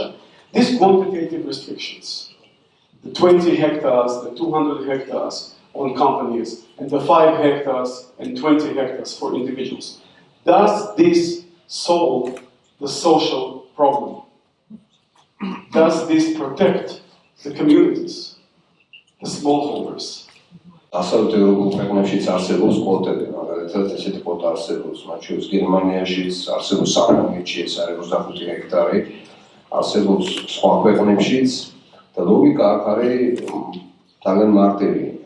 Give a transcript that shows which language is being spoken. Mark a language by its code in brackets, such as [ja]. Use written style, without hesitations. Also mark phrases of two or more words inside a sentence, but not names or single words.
[en] These quantitative restrictions, the 20 hectares, the 200 hectares on companies, and the 5 hectares and 20 hectares for individuals, does this solve the social problem? Does this protect the communities, the smallholders? [ka] Absolut Evrოპულ ქვეყნებშიც არსებობს კვოტები, მაგალითად ესეთი კვოტა არსებობს, მათ შორის გერმანიაშიც, არსებობს საფრანგეთში, ეს არის 25 ჰექტარი, არსებობს სხვა ქვეყნებშიც და ლოგიკა აქ არის ძალიან მარტივი.